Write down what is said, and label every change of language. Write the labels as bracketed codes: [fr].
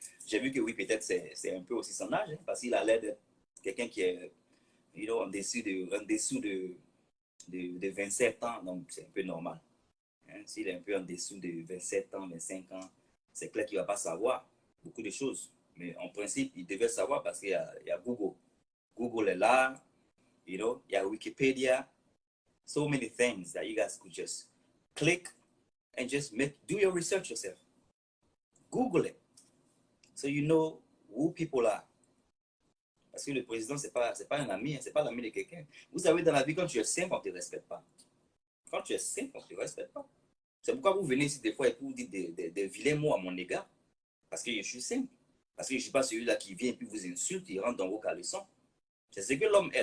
[fr] J'ai vu que oui, peut-être c'est un peu aussi son âge, hein, parce qu'il a l'air d'être quelqu'un qui est en dessous de 27 ans, donc c'est un peu normal. Hein? S'il est un peu en dessous de 27 ans, 25 ans, c'est clair qu'il ne va pas savoir beaucoup de choses. Mais en principe, il devait savoir parce qu'il y a Google. Google est là, il y a Wikipédia. [en] So many things that you guys could just click and just do your research yourself. Google it. So you know who people are. [fr] Parce que le président, ce n'est pas un ami, ce n'est pas l'ami de quelqu'un. Vous savez, dans la vie, quand tu es simple, on ne te respecte pas. Quand tu es simple, on ne te respecte pas. C'est pourquoi vous venez ici des fois et vous dites des vilains mots à mon égard. Parce que je suis simple. Parce que je ne suis pas celui-là qui vient et puis vous insulte, il rentre dans vos caleçons. C'est ce que l'homme est.